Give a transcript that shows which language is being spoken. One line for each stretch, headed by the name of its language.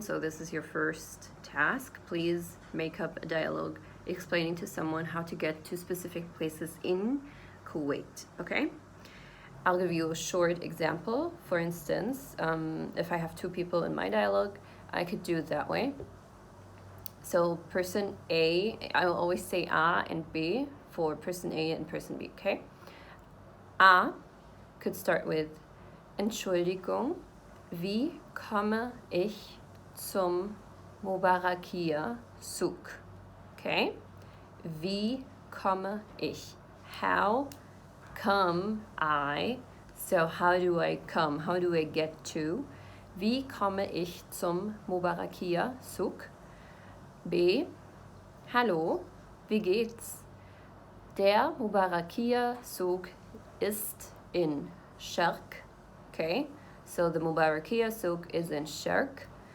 English: So this is your first task. Please make up a dialogue explaining to someone how to get to specific places in Kuwait, okay? I'll give you a short example. For instance, if I have 2 people in my dialogue, I could do it that way. So person A, I will always say A and B for person A and person B, okay? A could start with
German: Entschuldigung, wie komme ich zum Mubarakia souk?
English: Okay,
German: wie komme ich?
English: How come I? So how do I come? How do I get to?
German: Wie komme ich zum Mubarakia souk? B. Hallo, wie geht's? Der Mubarakia souk ist in Shark.
English: Okay, so the Mubarakia souk is in Shark.